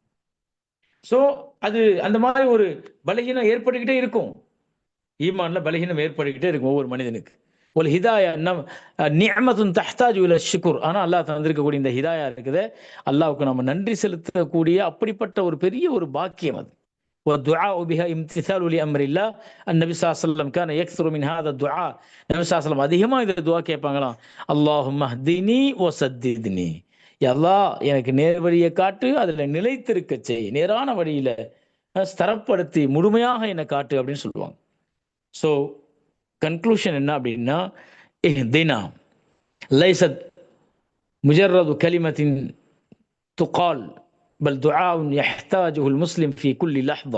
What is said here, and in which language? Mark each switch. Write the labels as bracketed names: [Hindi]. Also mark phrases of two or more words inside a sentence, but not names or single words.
[Tamil] சோ அது அந்த மாதிரி ஒரு பலகீனம் ஏற்பட்டுக்கிட்டே இருக்கும், ஈமான்ல பலகீனம் ஏற்பட்டுக்கிட்டே இருக்கும் ஒவ்வொரு மனிதனுக்கு. ஒரு [Arabic] هداية نعمة تحتاج إلى شكر, [Tamil] ஆனா அல்லாஹ் தந்திருக்கக்கூடிய இந்த ஹிதாயா இருக்குது, அல்லாஹ்வுக்கு நம்ம நன்றி செலுத்தக்கூடிய அப்படிப்பட்ட ஒரு பெரிய ஒரு பாக்கியம் அது. [Arabic] والدعاء بها امتثال لأمر الله. النبي صلى الله عليه وسلم كان يكثر من هذا الدعاء. النبي صلى الله عليه وسلم [Tamil] அதிகமா இந்த துஆ கேட்பாங்களாம். [Arabic] اللهم اهدني وسددني, [Tamil] யா அல்லாஹ் எனக்கு நேர் வழியை காட்டு, அதுல நிலைத்திருக்க செய், நேரான வழியில ஸ்தரப்படுத்தி முழுமையாக என்னை காட்டு அப்படின்னு சொல்லுவாங்க. [English] so conclusion [Tamil] என்ன அப்படின்னா, [Arabic] اهدنا ليست مجرد كلمة تقال بل دعاء يحتاج المسلم في كل لحظة.